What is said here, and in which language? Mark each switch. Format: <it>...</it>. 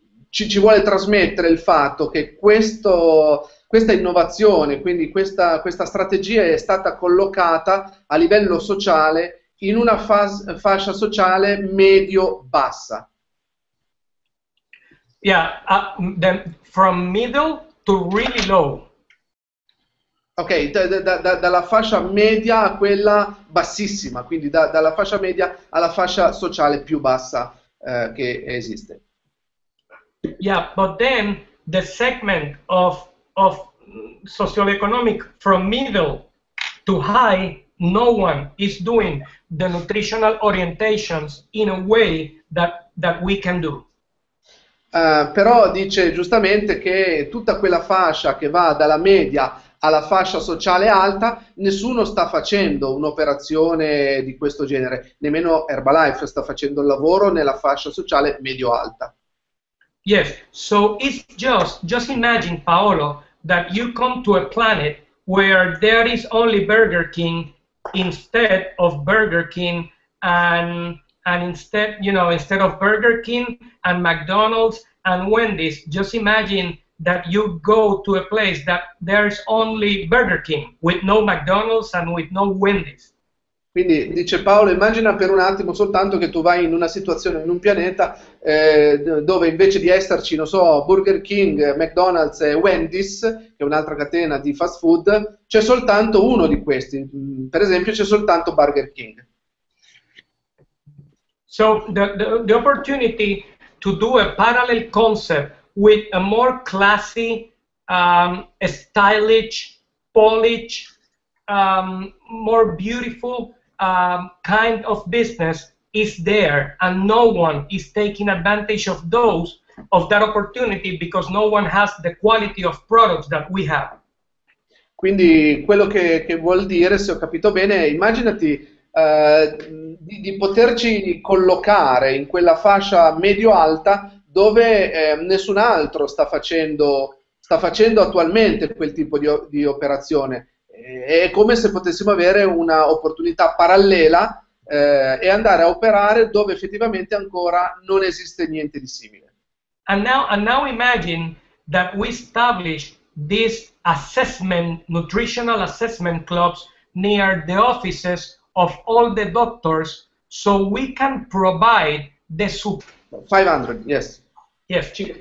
<it>ci vuole trasmettere il fatto che questa innovazione, quindi questa strategia è stata collocata a livello sociale in una fascia sociale medio-bassa.</it> <en>Yeah, then from middle to really low.</en> <it>Ok, dalla fascia media a quella bassissima, quindi dalla fascia media alla fascia sociale più bassa che esiste.</it> <en>Yeah, but then the segment of socioeconomic from middle to high, no one is doing the nutritional orientations in a way that we can do.</en> <it>Però dice giustamente che tutta quella fascia che va dalla media alla fascia sociale alta, nessuno sta facendo un'operazione di questo genere, nemmeno Herbalife sta facendo il lavoro nella fascia sociale medio-alta.</it> <en>Yes, so it's just imagine, Paolo, that you come to a planet where there is only Burger King instead of Burger King and instead, you know, instead of Burger King and McDonald's and Wendy's, just imagine that you go to a place that there's only Burger King with no McDonald's and with no Wendy's.</en> <it>Quindi dice Paolo, immagina per un attimo soltanto che tu vai in una situazione, in un pianeta dove invece di esserci, non so, Burger King, McDonald's e Wendy's, che è un'altra catena di fast food, c'è soltanto uno di questi. Per esempio c'è soltanto Burger King.</it> <en>So the opportunity to do a parallel concept with a more classy, stylish, polished, more beautiful kind of business is there, and no one is taking advantage of that opportunity because no one has the quality of products that we have.</en> <it>Quindi quello che vuol dire, se ho capito bene, immaginati di poterci collocare in quella fascia medio-alta dove nessun altro sta facendo attualmente quel tipo di operazione. È come se potessimo avere una opportunità parallela e andare a operare dove effettivamente ancora non esiste niente di simile.</it> <en>And now imagine that we establish these nutritional assessment clubs near the offices of all the doctors, so we can provide the support. 500, yes. Yes.</en>